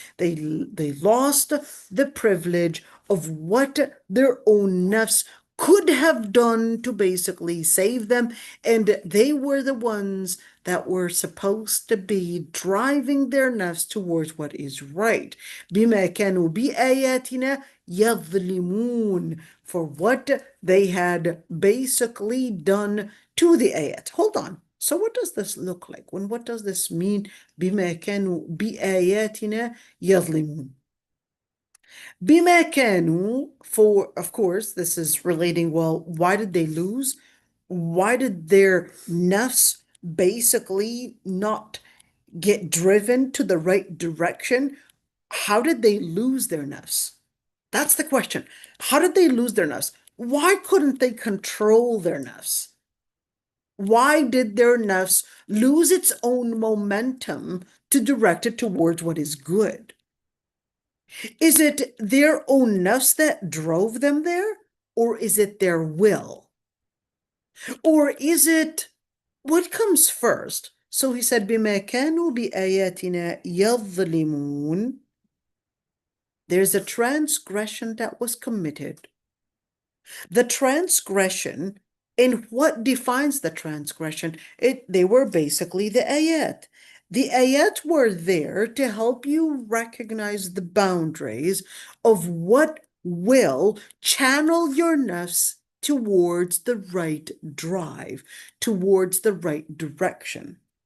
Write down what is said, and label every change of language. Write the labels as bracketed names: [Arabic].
[English] They lost the privilege of what their own nafs could have done to basically save them, and they were the ones that were supposed to be driving their nafs towards what is right. [Arabic] بِمَا كَانُوا بِآيَاتِنَا يَظْلِمُونَ, [English] for what they had basically done to the ayat. Hold on. So what does this look like? What does this mean? [Arabic] بما كانوا بآياتنا يظلمون. بما كانوا, [English] for, of course, this is relating, well, why did they lose? Why did their nafs basically not get driven to the right direction? How did they lose their nafs? That's the question. How did they lose their nafs? Why couldn't they control their nafs? Why did their nafs lose its own momentum to direct it towards what is good? Is it their own nafs that drove them there? Or is it their will? Or is it, what comes first? So he said, [Arabic] بِمَا كَانُوا بِآيَاتِنَا يَظْلِمُونَ. [English] There's a transgression that was committed. The transgression, and what defines the transgression? They were basically the ayat. The ayat were there to help you recognize the boundaries of what will channel your nafs towards the right drive, towards the right direction.